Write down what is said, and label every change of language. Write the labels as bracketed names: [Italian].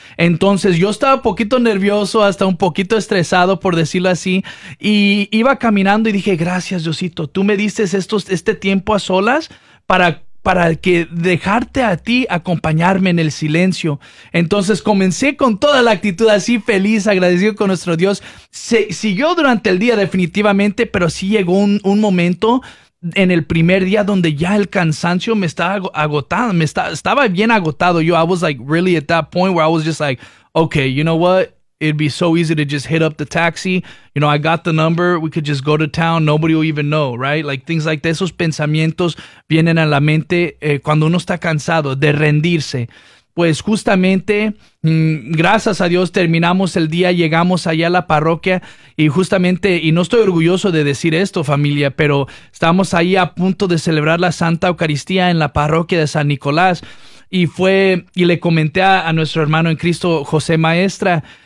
[Spanish] Entonces yo estaba un poquito nervioso, hasta un poquito estresado, por decirlo así, y iba caminando y dije, gracias Diosito, tú me diste este tiempo a solas para que dejarte a ti acompañarme en el silencio. Entonces comencé con toda la actitud así, feliz, agradecido con nuestro Dios. Siguió durante el día definitivamente, pero sí llegó un momento en el primer día donde ya el cansancio me estaba agotando, estaba bien agotado. [English] Yo, I was like really at that point where I was just like, okay, you know what? It'd be so easy to just hit up the taxi. You know, I got the number. We could just go to town. Nobody will even know, right? Like things like that. [Spanish] Esos pensamientos vienen a la mente cuando uno está cansado de rendirse. Pues justamente, gracias a Dios, terminamos el día, llegamos allá a la parroquia y justamente, y no estoy orgulloso de decir esto, familia, pero estamos ahí a punto de celebrar la Santa Eucaristía en la parroquia de San Nicolás y le comenté a nuestro hermano en Cristo, José Maestra.